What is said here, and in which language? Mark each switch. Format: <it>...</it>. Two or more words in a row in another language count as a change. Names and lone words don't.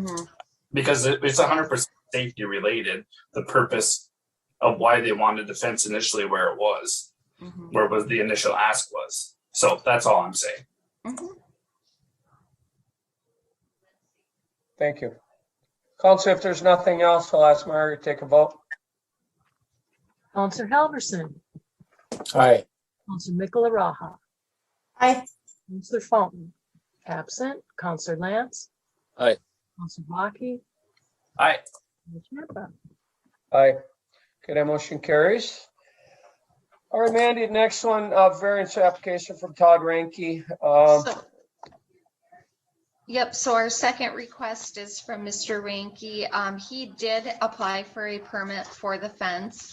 <en>Because it's 100% safety related, the purpose of why they wanted the fence initially where it was, where was the initial ask was. So that's all I'm saying. Thank you. Council, if there's nothing else, I'll ask Margaret to take a vote. Counselor Halverson. Aye. Counselor Michelaraha. Aye. Counselor Fountain. Absent. Counselor Lance. Aye. Counselor Baki. Aye. Champa. Aye. Okay, that motion carries. All right, Mandy, next one, variance application from Todd Ranke. Yep, so our second request is from Mr. Ranke. He did apply for a permit for the fence.</en>